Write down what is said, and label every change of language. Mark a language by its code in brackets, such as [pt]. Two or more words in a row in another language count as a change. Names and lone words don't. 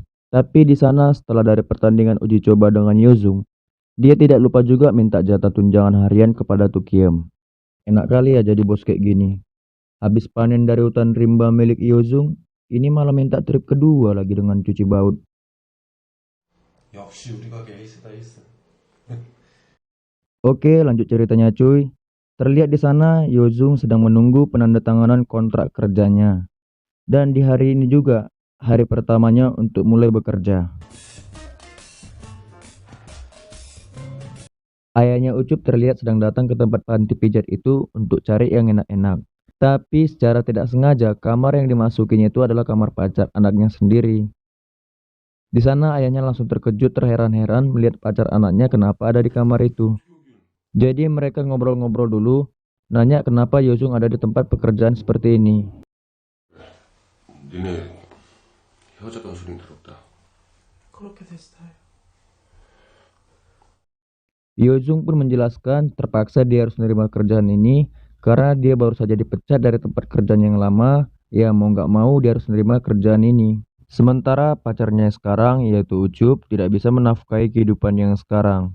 [id] Tapi di sana setelah dari pertandingan uji coba dengan Yozung, dia tidak lupa juga minta jatah tunjangan harian kepada Tukiem. Enak kali ya jadi bos kayak gini. Habis panen dari hutan rimba milik Yozung, ini malah minta trip kedua lagi dengan cuci baut. [ko] 역시 우리 가게 에이스다 에이스. [id] Oke, lanjut ceritanya cuy. Terlihat di sana Yozung sedang menunggu penandatanganan kontrak kerjanya. Dan di hari ini juga, hari pertamanya untuk mulai bekerja. Ayahnya Ucup terlihat sedang datang ke tempat panti pijat itu untuk cari yang enak-enak. Tapi secara tidak sengaja, kamar yang dimasukinya itu adalah kamar pacar anaknya sendiri. Di sana ayahnya langsung terkejut terheran-heran melihat pacar anaknya kenapa ada di kamar itu. Jadi mereka ngobrol-ngobrol dulu, nanya kenapa Yozung ada di tempat pekerjaan seperti ini. [ko] 니네 헤어졌다는 소린 들었다. 그렇게 됐어요. [id] Yozung pun menjelaskan terpaksa dia harus menerima kerjaan ini karena dia baru saja dipecat dari tempat kerjaan yang lama. Ya mau nggak mau dia harus menerima kerjaan ini. Sementara pacarnya sekarang yaitu Ucup tidak bisa menafkahi kehidupan yang sekarang.